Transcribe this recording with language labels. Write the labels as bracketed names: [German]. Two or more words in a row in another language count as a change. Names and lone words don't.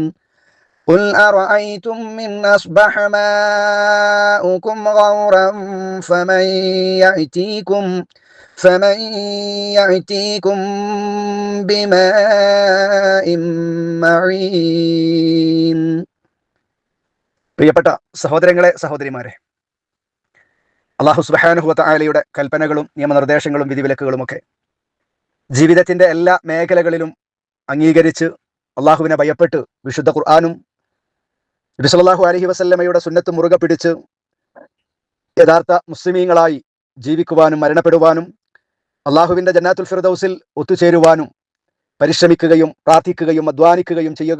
[Arabic] قل أرأيتم من أصبح ماؤكم غورا فمن يأتيكم بماء معين. [Malayalam] പ്രിയപ്പെട്ട സഹോദരങ്ങളെ, സഹോദരിമാരെ, [Arabic] الله سبحانه وتعالى [Malayalam] കൽപ്പനകളും നിയമനിർദ്ദേശങ്ങളും വിധിവിലക്കുകളുമൊക്കെ ജീവിതത്തിന്റെ എല്ലാ മേഖലകളിലും അംഗീകരിച്ച് അള്ളാഹുവിനെ ഭയപ്പെട്ട് വിശുദ്ധ ഖുർആനും നബി [Arabic] صلى الله عليه وسلم [Malayalam] സുന്നത്ത് മുറുകെ പിടിച്ച് യഥാർത്ഥ മുസ്ലിമീങ്ങളായി ജീവിക്കുവാനും മരണപ്പെടുവാനും അള്ളാഹുവിന്റെ [Arabic] جنات الفردوس [Malayalam] ഒത്തുചേരുവാനും പരിശ്രമിക്കുകയും പ്രാർത്ഥിക്കുകയും അധ്വാനിക്കുകയും ചെയ്യുക.